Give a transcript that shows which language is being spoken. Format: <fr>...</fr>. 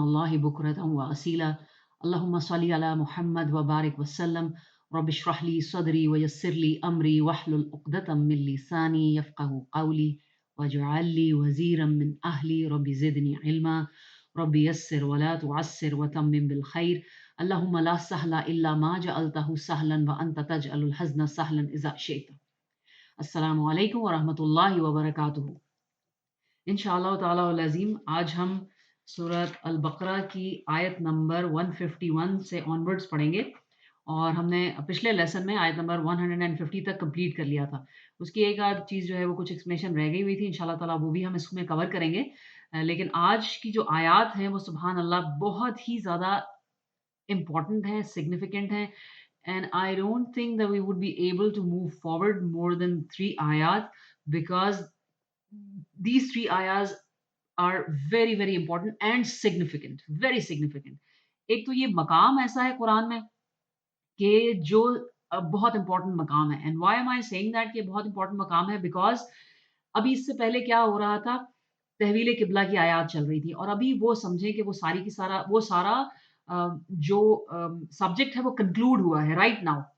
<ar>الله بكرة وأصيلا اللهم صل على محمد وبارك وسلم رب اشرح لي صدري ويسر لي أمري واحلل عقدة من لساني يفقه قولي واجعل لي وزيرا من أهلي رب زدني علما رب يسر ولا تعسر وتمم بالخير اللهم لا سهل إلا ما جعلته سهلا وأنت تجعل الحزن سهلا إذا شئت. السلام عليكم ورحمة الله وبركاته.</ar> <hi>इंशाअल्लाह ताला वल अज़ीम आज हम सूरत अल-बकरा की आयत नंबर 151 से ऑनवर्ड्स पढ़ेंगे और हमने पिछले लेसन में आयत नंबर 150 तक कंप्लीट कर लिया था। उसकी एक आध चीज़ जो है वो कुछ एक्सप्लेनेशन रह गई हुई थी, इंशाअल्लाह ताला वो भी हम इसमें कवर करेंगे। लेकिन आज की जो आयत हैं वो सुभान अल्लाह बहुत ही ज़्यादा इम्पोर्टेंट हैं, सिग्निफिकेंट हैं</hi> <en>and I don't think that we would be able to move forward more than 3 ayat because these 3 ayahs are very very important and significant, very significant।</en> <hi>एक तो ये मकाम ऐसा है कुरान में कि जो बहुत इंपॉर्टेंट मकाम है।</hi> <en>and why am I saying that</en> <hi>कि बहुत इंपॉर्टेंट मकाम है बिकॉज अभी इससे पहले क्या हो रहा था, तहवील किबला की आयत चल रही थी और अभी वो समझें कि वो सारा जो सब्जेक्ट है वो कंक्लूड हुआ है राइट नाउ।</hi>